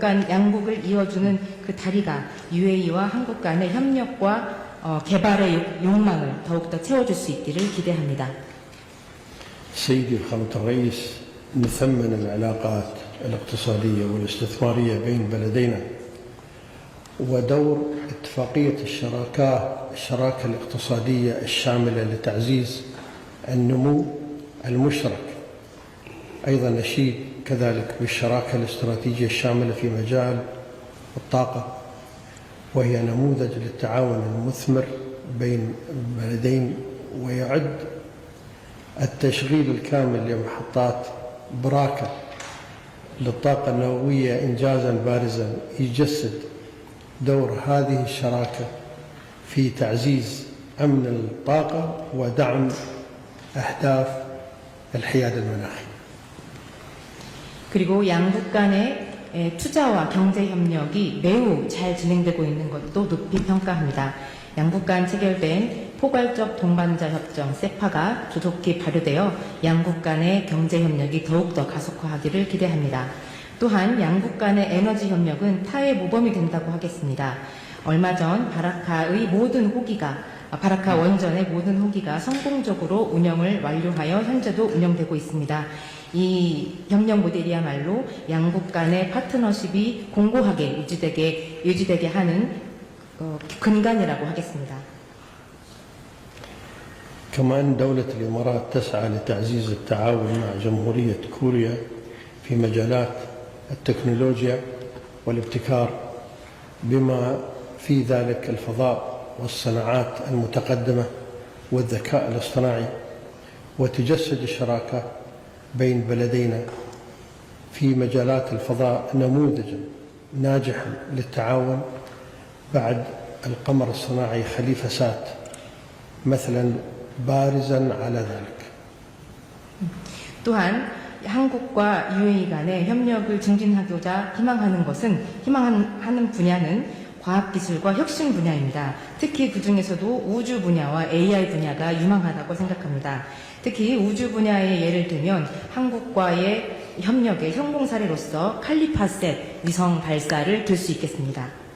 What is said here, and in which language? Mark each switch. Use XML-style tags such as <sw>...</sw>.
<ko>양국을 이어주는 그 다리가 UAE와 한국 간의 협력과 개발의 욕망을 더욱더 채워줄 수 있기를 기대합니다.</ko> <ar>سيدي فخامة الرئيس، نثمن العلاقات الاقتصادية والاستثمارية بين بلدينا، ودور اتفاقية الشراكة الاقتصادية الشاملة لتعزيز النمو المشترك. أيضا نشيد كذلك بالشراكة الاستراتيجية الشاملة في مجال الطاقة، وهي نموذج للتعاون المثمر بين البلدين، ويعد التشغيل الكامل لمحطات براكة للطاقة النووية إنجازا بارزا يجسد دور هذه الشراكة في تعزيز أمن الطاقة ودعم أهداف الحياد المناخي.</ar> <ko>그리고 양국 간의 투자와 경제 협력이 매우 잘 진행되고 있는 것도 높이 평가합니다. 양국 간 체결된 포괄적 동반자 협정 세파가 조속히 발효되어 양국 간의 경제 협력이 더욱더 가속화하기를 기대합니다. 또한 양국 간의 에너지 협력은 타의 모범이 된다고 하겠습니다. 얼마 전 바라카의 모든 호기가 바라카 원전의 모든 호기가 성공적으로 운영을 완료하여 현재도 운영되고 있습니다. 이 협력 모델이야말로 양국 간의 파트너십이 공고하게 유지되게 하는 근간이라고 하겠습니다.</ko> <ar>كما أن دولة الإمارات تسعى لتعزيز التعاون مع جمهورية كوريا في مجالات التكنولوجيا والابتكار بما في ذلك الفضاء والصناعات المتقدمة والذكاء الاصطناعي، وتجسد الشراكة بين بلدينا في مجالات الفضاء نموذجا ناجحا للتعاون بعد القمر الصناعي خليفة سات مثلا بارزا على ذلك.</ar> <ko>또한 한국과 UAE 간의 협력을 증진하고자 희망하는 분야는 과학기술과 혁신 분야입니다. 특히 그 중에서도 우주 분야와 AI 분야가 유망하다고 생각합니다. 특히 우주 분야의 예를 들면 한국과의 협력의 성공 사례로서 칼리파셋 위성 발사를 들 수 있겠습니다.</ko>